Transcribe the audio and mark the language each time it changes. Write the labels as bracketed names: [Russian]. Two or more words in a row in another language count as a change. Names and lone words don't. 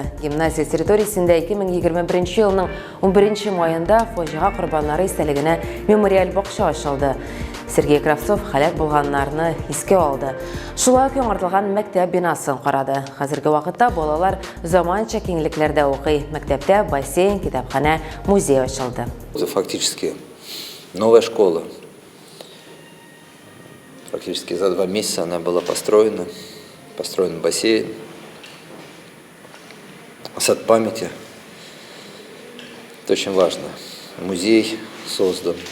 [Tatar] Гимназия территориясендә 2021 елның 11 майында фаҗига корбаннары истәлегенә мемориаль бакча ачылды. Сергей Кравцов һәлак булганнарны искә алды. Шулай ук яңартылган мәктәп бинасын карады. Хәзерге вакытта балалар заманча киңлекләрдә укый. Мәктәптә бассейн, китапханә, музей ачылды. [Russian] Фактически новая школа. Практически за 2 месяца она была построена. Построен бассейн, сад памяти. Это очень важно. Музей создан.